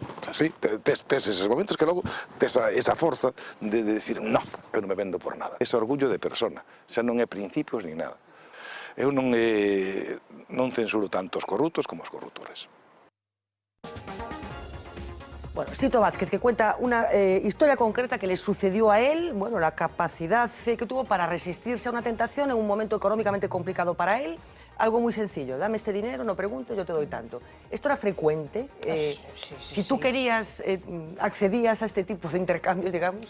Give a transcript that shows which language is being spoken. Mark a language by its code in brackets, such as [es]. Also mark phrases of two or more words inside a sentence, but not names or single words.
[gl] Sí, tes eses momentos que logo tes esa forza de decir no, eu non me vendo por nada. Ese orgullo de persona, xa non é principios ni nada. Eu non censuro tanto os corruptos como os corruptores. [es] Bueno, Sito Vázquez, que cuenta una historia concreta que le sucedió a él, bueno, la capacidad que tuvo para resistirse a una tentación en un momento económicamente complicado para él. Algo muy sencillo, dame este dinero, no preguntes, yo te doy tanto. ¿Esto era frecuente? Si tú querías, accedías a este tipo de intercambios, digamos.